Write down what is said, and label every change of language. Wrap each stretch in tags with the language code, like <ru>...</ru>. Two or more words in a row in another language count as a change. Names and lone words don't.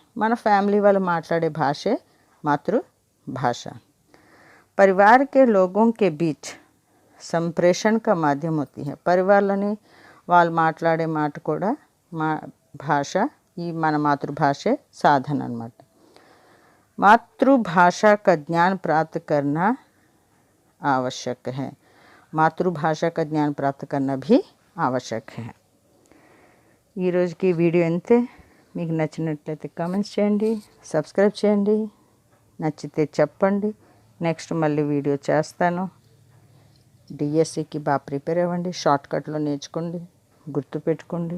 <te>మన ఫ్యామిలీ వాళ్ళు మాట్లాడే భాషే मातृभाषा.</te> <hi>परिवार के लोगों के बीच संप्रेषण का माध्यम होती है.</hi> <te>పరివార్లని వాళ్ళు మాట్లాడే మాట కూడా మా భాష, ఈ మన మాతృభాషే సాధన అన్నమాట.</te> <hi>मातृभाषा का ज्ञान प्राप्त करना आवश्यक है. मातृभाषा का ज्ञान प्राप्त करना भी आवश्यक है.</hi> <te>ఈ రోజుకి వీడియో అంతే. మీకు నచ్చినట్లయితే కామెంట్స్ చేయండి, సబ్స్క్రైబ్ చేయండి, నచ్చితే చెప్పండి. నెక్స్ట్ మళ్ళీ వీడియో చేస్తాను. డిఎస్సికి బాగా ప్రిపేర్ అవ్వండి, షార్ట్కట్లో నేర్చుకోండి, గుర్తుపెట్టుకోండి.</te>